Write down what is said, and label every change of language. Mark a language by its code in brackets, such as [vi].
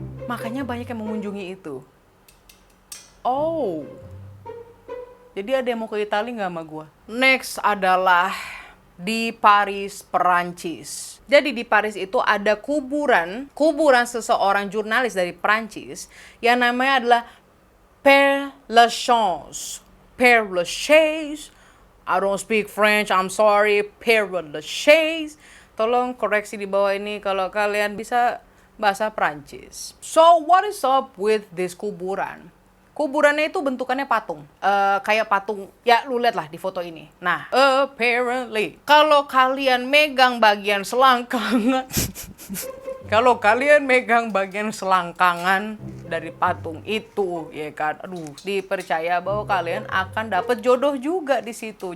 [id] Makanya banyak yang mengunjungi itu. Oh, jadi ada yang mau ke Italia nggak sama gue? Next adalah di Paris, Perancis. Jadi di Paris itu ada kuburan seseorang jurnalis dari Perancis yang namanya adalah Père Lachaise. [fr] Père Lachaise. [en] I don't speak French, I'm sorry. [fr] Père Lachaise. [id] Tolong koreksi di bawah ini kalau kalian bisa bahasa Perancis. [en] So, what is up with this kuburan? [id] Kuburannya itu bentukannya patung. Kayak patung, ya lu lihat lah di foto ini. Nah, apparently, kalau kalian megang bagian selangkangan, kalau kalian megang bagian selangkangan dari patung itu, ya kan, aduh, dipercaya bahwa kalian akan dapat jodoh juga di situ.